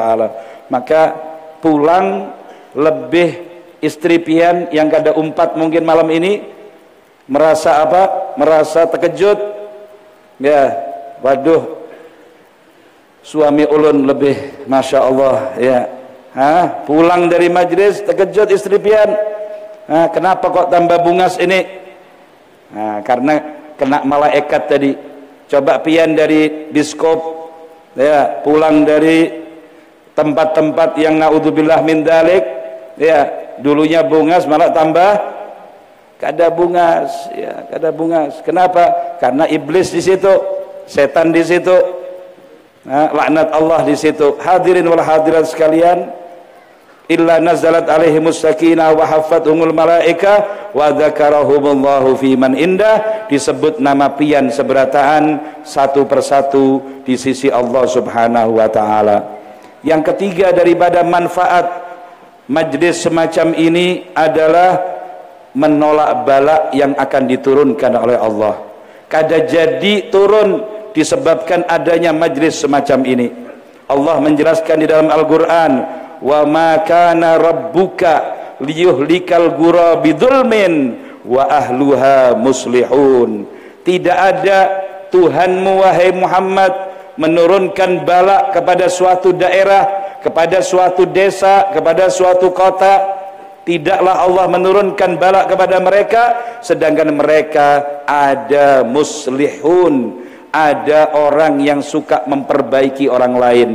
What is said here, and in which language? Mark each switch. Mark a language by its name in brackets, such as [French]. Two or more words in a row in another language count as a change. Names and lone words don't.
[Banjar] Maka pulang lebih istri pian yang kada umpat mungkin malam ini merasa apa? [Indonesian] Merasa terkejut. [Banjar] Ya, waduh, suami ulun lebih [Arabic] ما شاء الله, [Banjar] ya. [Indonesian] Pulang dari majlis terkejut istri pian. Kenapa kok tambah bungas ini? Karena kena malaikat tadi. [Banjar] Coba pian dari biskop, ya, pulang dari tempat-tempat yang [Arabic] نعوذ بالله من ذلك, [Banjar] ya, dulunya bungas malah tambah kada bungas, ya, kada bungas. [Indonesian] Kenapa? Karena iblis di situ, setan di situ, laknat Allah di situ. [Arabic] الحاضرين والحاضرات sekalian, إلا نزلت عليهم السكينة وحفتهم الملائكة وذكرهم الله فيمن عنده, [Indonesian] disebut nama pian seberataan satu persatu di sisi Allah Subhanahu wa Ta'ala. Yang ketiga daripada manfaat majlis semacam ini adalah menolak bala yang akan diturunkan oleh Allah. [Banjar] Kada jadi turun disebabkan adanya majlis semacam ini. [Indonesian] Allah menjelaskan di dalam Al-Quran, [Arabic] وما كان ربك ليهلك القرى بظلم وأهلها مصلحون. [Indonesian] Tidak ada Tuhanmu wahai Muhammad menurunkan bala kepada suatu daerah, kepada suatu desa, kepada suatu kota. Tidaklah Allah menurunkan bala kepada mereka sedangkan mereka ada muslihun, ada orang yang suka memperbaiki orang lain.